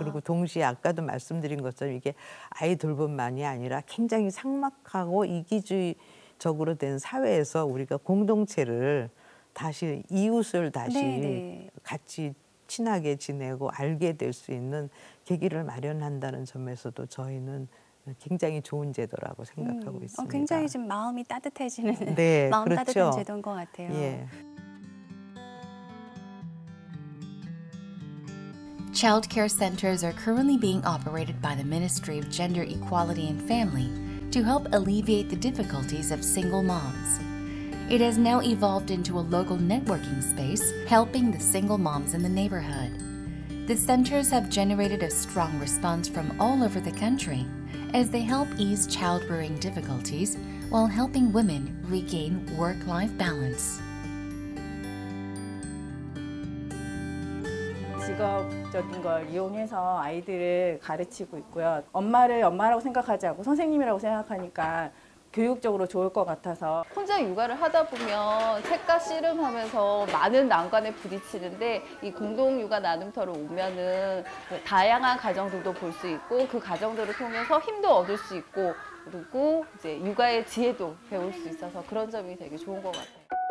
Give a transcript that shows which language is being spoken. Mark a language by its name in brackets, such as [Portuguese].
[Korean] 그리고 동시에 아까도 말씀드린 것처럼 이게 아이 돌봄만이 아니라 굉장히 삭막하고 이기주의적으로 된 사회에서 우리가 공동체를 다시 이웃을 다시 같이 친하게 지내고 알게 될 수 있는 계기를 마련한다는 점에서도 저희는 굉장히 좋은 제도라고 생각하고 있습니다. 굉장히 좀 마음이 따뜻해지는 마음 따뜻한 제도인 것 같아요. [English] Child care centers are currently being operated by the Ministry of Gender Equality and Family to help alleviate the difficulties of single moms. It has now evolved into a local networking space, helping the single moms in the neighborhood. The centers have generated a strong response from all over the country as they help ease child-rearing difficulties while helping women regain work-life balance. [Korean] 직업적인 걸 이용해서 아이들을 가르치고 있고요. 엄마를 엄마라고 생각하지 않고 선생님이라고 생각하니까 교육적으로 좋을 것 같아서. 혼자 육아를 하다 보면 색과 씨름하면서 많은 난관에 부딪히는데 이 공동 육아 나눔터로 오면은 다양한 가정들도 볼 수 있고 그 가정들을 통해서 힘도 얻을 수 있고 그리고 이제 육아의 지혜도 배울 수 있어서 그런 점이 되게 좋은 것 같아요.